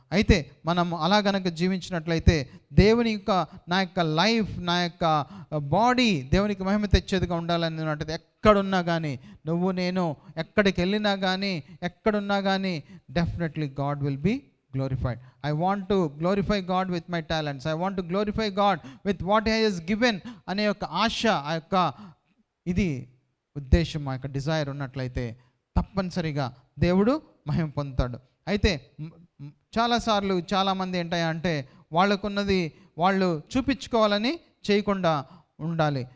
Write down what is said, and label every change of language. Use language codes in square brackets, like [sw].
[te] అయితే మనం అలా గనక జీవించినట్లయితే దేవుని యొక్క నా యొక్క లైఫ్, నా యొక్క బాడీ దేవునికి మహిమ తెచ్చేదిగా ఉండాలని అంటే ఎక్కడున్నా కానీ, నువ్వు నేను ఎక్కడికి వెళ్ళినా కానీ, ఎక్కడున్నా కానీ [en] Definitely God will be glorified. I want to glorify God with my talents. I want to glorify God with what He has given [te] అనే యొక్క ఆశ, ఆ యొక్క ఇది ఉద్దేశం, ఆ యొక్క డిజైర్ ఉన్నట్లయితే తప్పనిసరిగా దేవుడు మహిమ పొందుతాడు. అయితే చాలాసార్లు చాలామంది ఏంటంటే వాళ్ళకున్నది వాళ్ళు చూపించుకోవాలని చేయకుండా ఉండాలి.